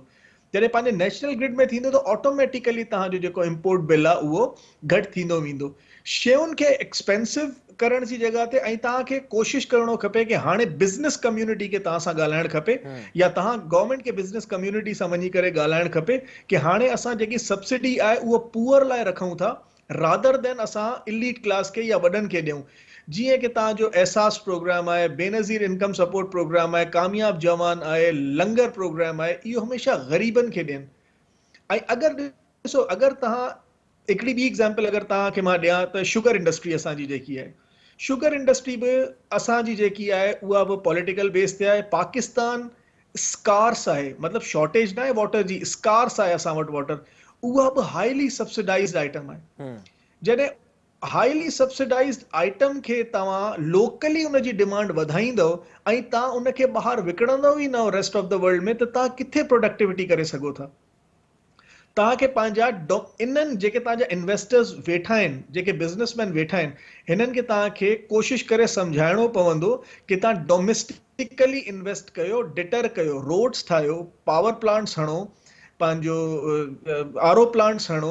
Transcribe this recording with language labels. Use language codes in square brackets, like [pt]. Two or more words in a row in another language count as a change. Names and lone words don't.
[sd] जॾहिं पंहिंजे [en] national grid [sd] में थींदो त ऑटोमेटिकली तव्हांजो जेको [en] import bill [sd] आहे उहो घटि थींदो वेंदो। शयुनि खे एक्सपेंसिव करण जी जॻह ते ऐं तव्हांखे कोशिश करणो खपे कि हाणे [en] business community [sd] खे तव्हां सां ॻाल्हाइणु खपे या तव्हां गवर्नमेंट खे [en] business community [sd] सां वञी करे ॻाल्हाइणु खपे कि हाणे असां जेकी सब्सिडी आहे उहो पुअर लाइ रखूं था, [en] rather than [sd] असां [en] elite class [sd] खे या वॾनि खे ॾियूं। जीअं कि तव्हांजो एहसास प्रोग्राम आहे, बेनज़ीर इनकम सपोर्ट प्रोग्राम आहे, कामयाब जवान आहे, लंगर प्रोग्राम आहे, इहो हमेशह ग़रीबनि खे ॾियनि। ऐं अगरि ॾिसो, अगरि तव्हां हिकिड़ी ॿी एग्ज़ाम्पल अगरि तव्हांखे मां ॾियां त [en] sugar industry [sd] असांजी जेकी आहे, [en] sugar industry [sd] बि असांजी जेकी आहे उहा बि [en] political base [sd] ते आहे। पाकिस्तान स्कार्स आहे, मतिलबु शॉर्टेज न आहे वाटर जी, स्कार्स आहे असां वटि वाटर, उहा बि [en] highly subsidized item [sd] आहे। जॾहिं [en] highly subsidized item [sd] खे तव्हां लोकली उनजी डिमांड वधाईंदव ऐं तव्हां उनखे ॿाहिरि विकिणंदव ई न [en] rest of the world [sd] में, त तव्हां किथे प्रोडक्टिविटी करे सघो था। तव्हांखे पंहिंजा इन्हनि जेके तव्हांजा इन्वेस्टर्स वेठा आहिनि, जेके बिज़नेसमैन वेठा आहिनि, हिननि खे तव्हांखे कोशिश करे सम्झाइणो पवंदो कि तव्हां [en] domestically invest [sd] कयो, डिटर कयो, रोड्स ठाहियो, [en] power plants [sd] हणो, पंहिंजो [en] RO plants [sd] हणो।